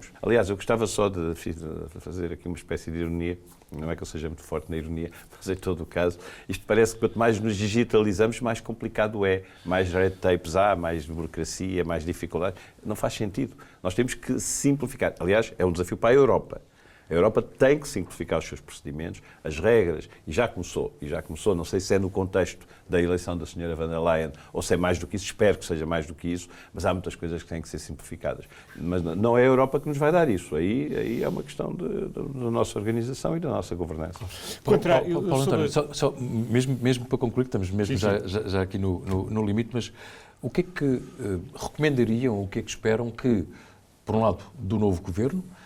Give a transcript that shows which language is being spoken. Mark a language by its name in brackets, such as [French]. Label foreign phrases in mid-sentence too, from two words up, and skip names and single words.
[Portuguese] Aliás, eu gostava só de fazer aqui uma espécie de ironia, não é que eu seja muito forte na ironia, mas em todo o caso, isto parece que quanto mais nos digitalizamos, mais complicado é, mais [English] red tapes [Portuguese] há, mais burocracia, mais dificuldade. Não faz sentido. Nós temos que simplificar. Aliás, é um desafio para a Europa. A Europa tem que simplificar os seus procedimentos, as regras, e já começou, não sei se é no contexto da eleição da Sra. Von der Leyen ou se é mais do que isso, espero que seja mais do que isso, mas há muitas coisas que têm que ser simplificadas. Mas não é a Europa que nos vai dar isso, aí é uma questão da nossa organização e da nossa governança. Paulo António, só mesmo para concluir, que estamos mesmo já aqui no limite, mas o que é que recomendariam, o que é que esperam que, por um lado, do novo governo,